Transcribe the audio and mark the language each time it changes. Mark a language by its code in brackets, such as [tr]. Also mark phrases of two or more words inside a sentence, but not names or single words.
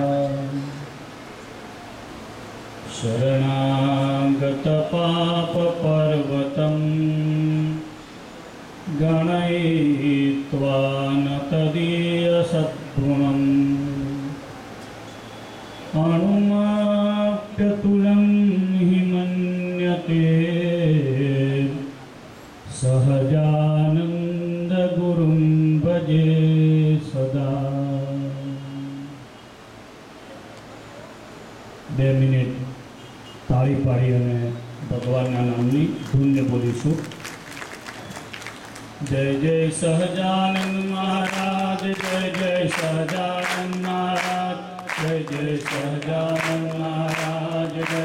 [sa] शरणागत पाप पर्वतं गणयित्वा न तदीय सद्गुणम् अणुमाप्यतुलं हि मन्यते सहजानन्द गुरुं भजे सदा. [gu] 2 મિનિટ તાળી પાડી અને ભગવાનના નામની ધૂનને બોલીશું. જય જય સહજાનંદ મહારાજ, જય જય સહજાનંદ મહારાજ, જય જય સહજાનંદ મહારાજ, જય